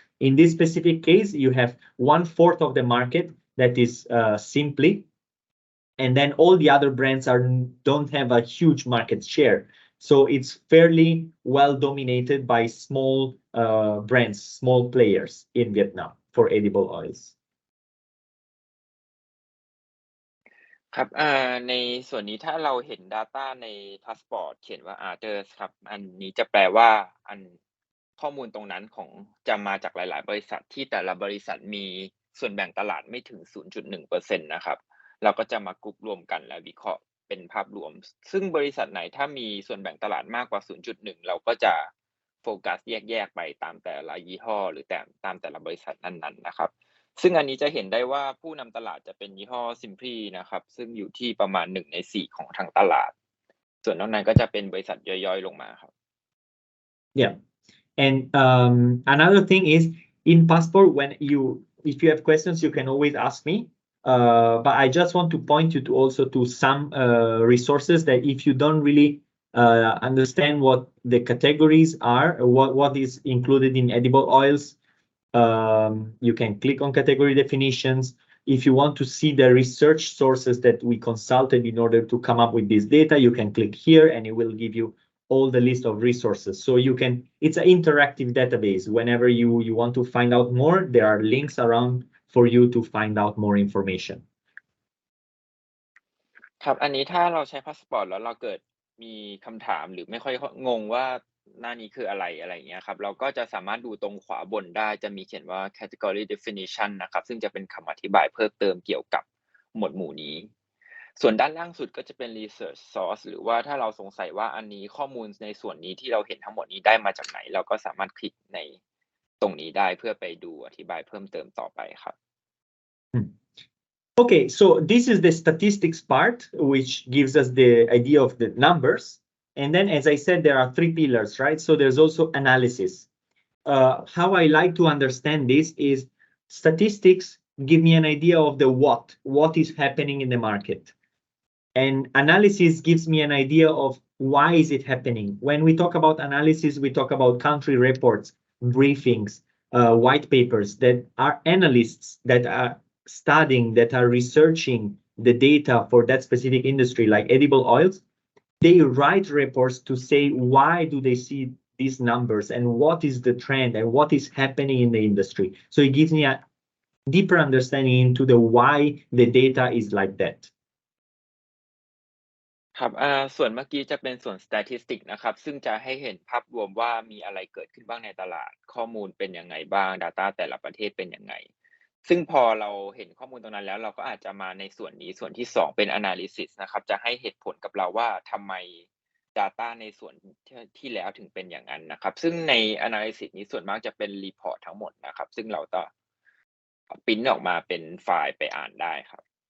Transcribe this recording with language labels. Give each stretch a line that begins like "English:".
English: In this specific case, you have 1/4 of the market that is Simply, and then all the other brands don't have a huge market share. So it's fairly well dominated by small brands, small players in Vietnam for edible oils.
Thai: ครับในส่วนนี้ถ้าเราเห็น data ในพาสปอร์ตเขียนว่า others ครับอันนี้จะแปลว่าข้อมูลตรงนั้นจะมาจากหลายๆบริษัทที่แต่ละบริษัทมีส่วนแบ่งตลาดไม่ถึง 0.1% นะครับเราก็จะมากรุ๊ปรวมกันและวิเคราะห์เป็นภาพรวมซึ่งบริษัทไหนถ้ามีส่วนแบ่งตลาดมากกว่า 0.1 เราก็จะ โฟกัสแยกไปตามแต่ละยี่ห้อหรือตามแต่ละบริษัทนั้นๆนะครับซึ่งอันนี้จะเห็นได้ว่าผู้นำตลาดจะเป็นยี่ห้อ Simply นะครับซึ่งอยู่ที่ประมาณ1 ใน 4ของทางตลาดส่วนนอกนั้นก็จะเป็นบริษัทย่อยๆลงมาครับ
English: Yeah. And another thing is in passport, if you have questions, you can always ask me. But I just want to point you to some resources that if you don't really understand what the categories are, what is included in edible oils, you can click on category definitions. If you want to see the research sources that we consulted in order to come up with this data, you can click here and it will give you all the list of resources. So it's an interactive database. Whenever you want to find out more, there are links around for you to find out more information.
Thai: ครับอันนี้ถ้าเราใช้พาสปอร์ตแล้วเราเกิดมีคำถามหรือไม่ค่อยงงว่าหน้านี้คืออะไรอย่างเงี้ยครับเราก็จะสามารถดูตรงขวาบนได้จะมีเขียนว่า category definition นะครับซึ่งจะเป็นคำอธิบายเพิ่มเติมเกี่ยวกับหมวดหมู่นี้ส่วนด้านล่างสุดก็จะเป็น research source หรือว่าถ้าเราสงสัยว่าอันนี้ข้อมูลในส่วนนี้ที่เราเห็นทั้งหมดนี้ได้มาจากไหนเราก็สามารถคลิกในตรงนี้ได้เพื่อไปดูอธิบายเพิ่มเติมต่อไปครับ
English: Okay, so this is the statistics part, which gives us the idea of the numbers. And then, as I said, there are 3 pillars, right? So there's also analysis. How I like to understand this is statistics give me an idea of the what is happening in the market. And analysis gives me an idea of why is it happening. When we talk about analysis, we talk about country reports, briefings, white papers that are analysts that are studying, that are researching the data for that specific industry, like edible oils. They write reports to say why do they see these numbers and what is the trend and what is happening in the industry. So it gives me a deeper understanding into the why the data is like that.
Thai: ครับส่วนเมื่อกี้จะเป็นส่วน statistic นะครับซึ่งจะให้เห็นภาพรวมว่ามีอะไรเกิดขึ้นบ้างในตลาดข้อมูลเป็นยังไงบ้าง data แต่ละประเทศเป็นยังไงซึ่งพอเราเห็นข้อมูลตรงนั้นแล้วเราก็อาจจะมาในส่วนนี้ส่วนที่2เป็น analysis นะครับจะให้เหตุผลกับเราว่าทำไม data ในส่วนที่แล้วถึงเป็นอย่างนั้นนะครับซึ่งใน analysis นี้ส่วนมากจะเป็น report ทั้งหมดนะครับซึ่งเราจะพรินต์ออกมาเป็นไฟล์ไปอ่านได้ครับ